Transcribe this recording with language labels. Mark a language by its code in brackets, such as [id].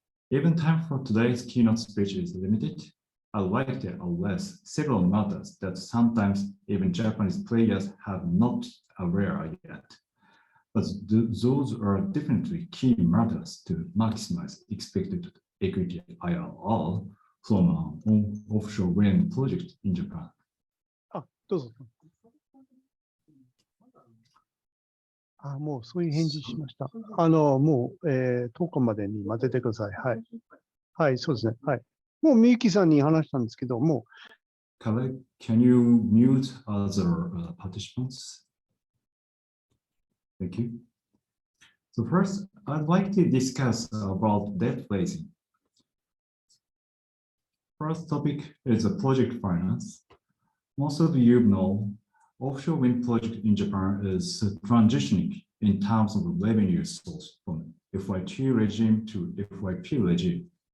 [en] Even time for today's keynote speech is limited. I'd like to address several matters that sometimes even Japanese players have not aware yet. But those are definitely key matters to maximize expected equity IRR from an offshore wind project in Japan. [ja] どうぞ。もうそういう返事しました。もう、10日までに混ぜてください。はい。はい、そうですね。はい。もうみゆきさんに話したんですけども。 [en] Can you mute other participants? Thank you. So first, I'd like to discuss about debt raising. First topic is project finance. Most of you know, offshore wind project in Japan is transitioning in terms of revenue source from FYT regime to FYP regime.